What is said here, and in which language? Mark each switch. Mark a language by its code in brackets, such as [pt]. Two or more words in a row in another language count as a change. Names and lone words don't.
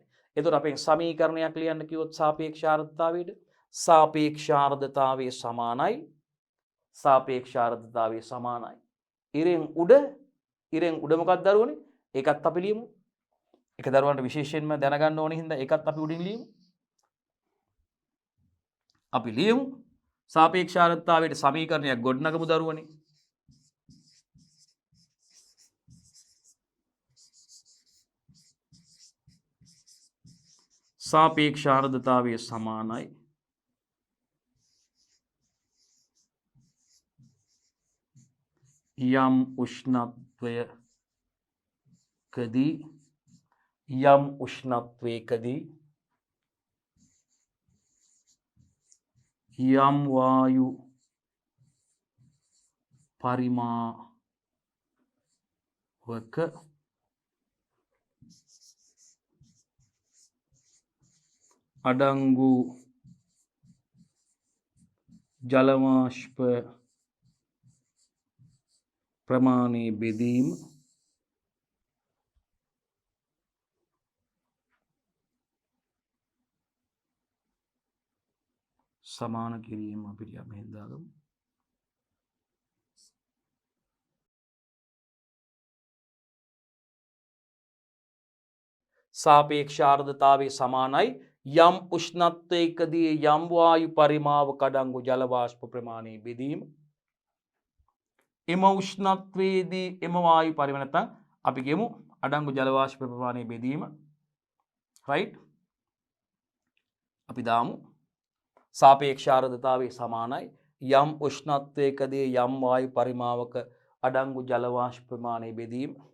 [si] එතකොට අපෙන් සමීකරණයක් ලියන්න කිව්වොත් සාපේක්ෂ ආර්ද්‍රතාවයට සාපේක්ෂ ආර්ද්‍රතාවය සමානයි සාපේක්ෂ ආර්ද්‍රතාවය සමානයි ඉරෙන් උඩ මොකක්ද දරුවනේ? ඒකත් අපි ලියමු. ඒක දරුවන්ට විශේෂයෙන්ම දැනගන්න ඕන හින්දා ඒකත් අපි උඩින් ලියමු. අපි ලියමු සාපේක්ෂ ආර්ද්‍රතාවයට සමීකරණයක් ගොඩනගමු දරුවනේ. සාපේක්ෂ ආර්ද්‍රතාවේ සමානයි යම් උෂ්ණත්වයකදී යම් වායු පරිමාවක අඩංගු ජල වාෂ්ප ප්‍රමාණයේ බෙදීම සමාන කිරීම අපිට මෙහෙන් දාගමු. සාපේක්ෂ ආර්ද්‍රතාවේ සමානයි යම් උෂ්ණත්වයකදී යම් වායු පරිමාවක අඩංගු ජල වාෂ්ප ප්‍රමාණයේ බෙදීම. එම උෂ්ණත්වයේදී එම වායු පරිමාණ නැත්නම් අපි කියමු අඩංගු ජල වාෂ්ප ප්‍රමාණයේ බෙදීම. රයිට්? අපි දාමු සාපේක්ෂ ආර්ද්‍රතාවයේ සමානයි යම් උෂ්ණත්වයකදී යම් වායු පරිමාවක අඩංගු ජල වාෂ්ප ප්‍රමාණයේ බෙදීම.